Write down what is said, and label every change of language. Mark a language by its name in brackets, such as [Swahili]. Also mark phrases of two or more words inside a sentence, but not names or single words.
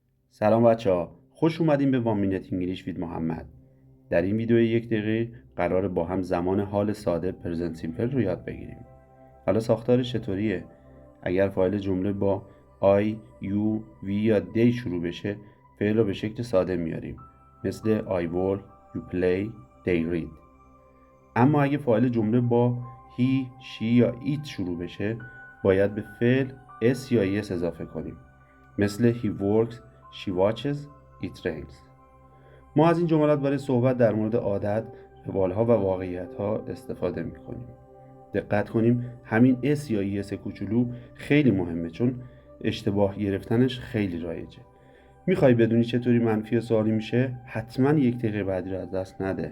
[Persian] سلام بچه‌ها، خوش اومدین به وان مینت انگلیش وید محمد. در این ویدیو 1 دقیقه قراره با هم زمان حال ساده [English] present simple [Persian] رو یاد بگیریم. حالا ساختارش چطوریه؟ اگر فایل جمله با [English] I, you, we [Persian] یا they شروع بشه، فعل رو به شکل ساده میاریم، مثل [English] I work, you play, they read. [Persian] اما اگه فایل جمله با [English] he, she [Persian] یا it شروع بشه، باید به فعل s یا es اضافه کنیم، مثل [English] he works, she watches, it rains. [Persian] ما از این جملات برای صحبت در مورد عادت، روالها و واقعیت‌ها استفاده می‌کنیم. دقت کنیم همین اس یا ایس کوچولو خیلی مهمه، چون اشتباه گرفتنش خیلی رایجه. میخوای بدونی چطوری منفی سوالی میشه؟ حتما 1 دقیقه بعدی رو از دست نده.